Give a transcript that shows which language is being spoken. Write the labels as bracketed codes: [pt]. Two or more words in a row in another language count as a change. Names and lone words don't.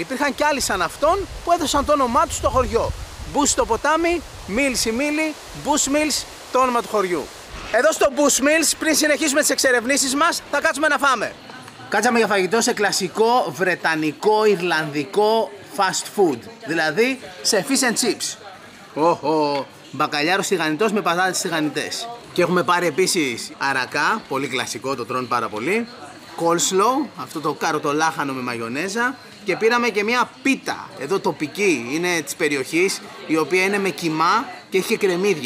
[el] Υπήρχαν κι άλλοι σαν αυτόν που έδωσαν το όνομά του στο χωριό. Bush το ποτάμι, Mills η μήλη, Bushmills το όνομα του χωριού. Εδώ στο Bushmills, πριν συνεχίσουμε τις εξερευνήσεις μας, θα κάτσουμε να φάμε. Κάτσαμε για φαγητό σε κλασικό βρετανικό, ιρλανδικό [en] fast food. [el] Δηλαδή σε [en] fish and chips. [el] Μπακαλιάρος τηγανιτός με πατάτες τηγανιτές. Και έχουμε πάρει επίσης αρακά, πολύ κλασικό, το τρώνε πάρα πολύ. Coleslaw, αυτό το καροτολάχανο με μαγιονέζα, και πήραμε και μια πίτα, εδώ τοπική, είναι της περιοχής, η οποία είναι με κιμά και έχει και κρεμμύδια.